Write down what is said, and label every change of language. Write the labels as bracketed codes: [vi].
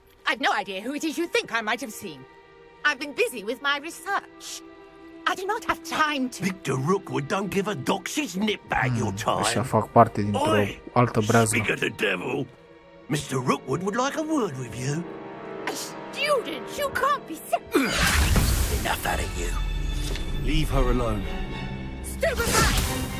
[en] I've no idea who it is you think I might have seen. I've been busy with my research. I do not have time to... Victor Rookwood don't give a doxy's nip bag your time. [ro] Ăștia fac parte dintr-o altă breaznă. [en] Speak of the devil. Mr. Rookwood would like a word with you. A student? You can't be serious. Enough out of you. Leave her alone. Stupefy!